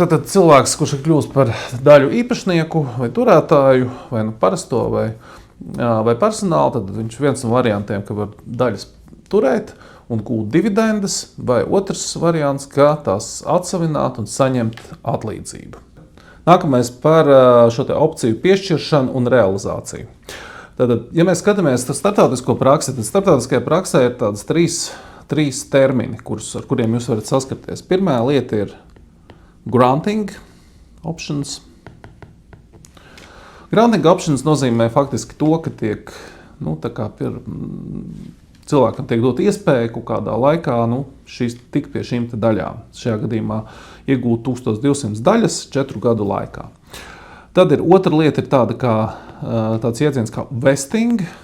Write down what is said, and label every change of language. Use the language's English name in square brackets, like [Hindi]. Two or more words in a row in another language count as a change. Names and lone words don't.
[Latvian] Tad cilvēks, kurš ir kļūst par daļu īpašnieku vai turētāju, vai parasto vai personālu, tad viņš viens no variantiem, ka var daļas turēt un gūt dividendes, vai otrs variants, ka tās atsavināt un saņemt atlīdzību. Nākamais par šo opciju piešķiršanu un realizāciju. Tātad, ja mēs skatāmies starptautisko praksi, tad starptautiskajā praksē ir tādas trīs termini, ar kuriem jūs varat saskarties. Pirmā lieta ir [English] granting options. Granting options [Latvian] nozīmē faktiski to, ka tiek, cilvēkam tiek dot iespēja kaut kādā laikā tikt pie šīm daļām. Šajā gadījumā iegūt 1200 daļas 4 gadu laikā. Tad ir otra lieta, ir tāds jēdziens kā vesting.